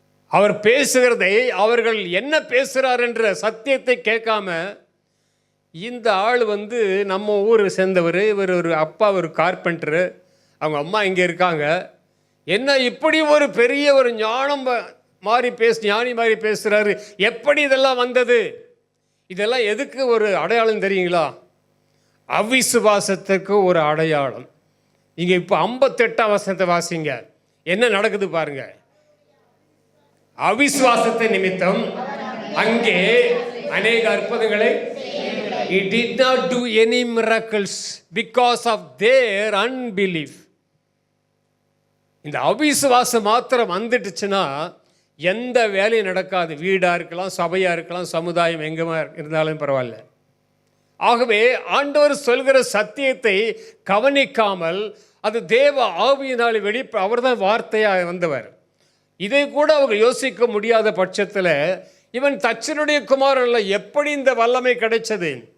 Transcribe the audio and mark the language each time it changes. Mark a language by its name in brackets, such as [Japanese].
[Tamil] அவர் பேசுகிறதை, அவர்கள் என்ன பேசுகிறார் என்ற சத்தியத்தை கேட்காம, இந்த ஆள் நம்ம ஊர் சேர்ந்தவர், இவர் ஒரு அப்பா ஒரு கார்பெண்டரு, அவங்க அம்மா இங்கே இருக்காங்க, என்ன இப்படி ஒரு பெரிய ஒரு ஞானி மாதிரி பேசுகிறாரு, எப்படி இதெல்லாம் வந்தது? இதெல்லாம் எதுக்கு ஒரு அடையாளம் தெரியுங்களா? அவிசுவாசத்துக்கு ஒரு அடையாளம். இங்கே இப்போ 58ஆம் வசனத்தை வாசிங்க, என்ன நடக்குது பாருங்க. அவிசுவாசத்தை நிமித்தம் அங்கே அநேக அற்புதங்களை [English] he did not do any miracles because of their unbelief. [Tamil] இந்த அவிசுவாசம் மாத்திரம் வந்துடுச்சுன்னா எந்த வேலையும் நடக்காது. வீடாக இருக்கலாம், சபையாக இருக்கலாம், சமுதாயம் எங்கேமா இருந்தாலும் பரவாயில்ல. ஆகவே ஆண்டவர் சொல்கிற சத்தியத்தை கவனிக்காமல், அது தேவ ஆவியினால் அவர் தான் வார்த்தையாக வந்தவர், இதை கூட அவங்க யோசிக்க முடியாத பட்சத்தில், இவன் தச்சனுடைய குமாரன்ல எப்படி இந்த வல்லமை கிடைச்சது?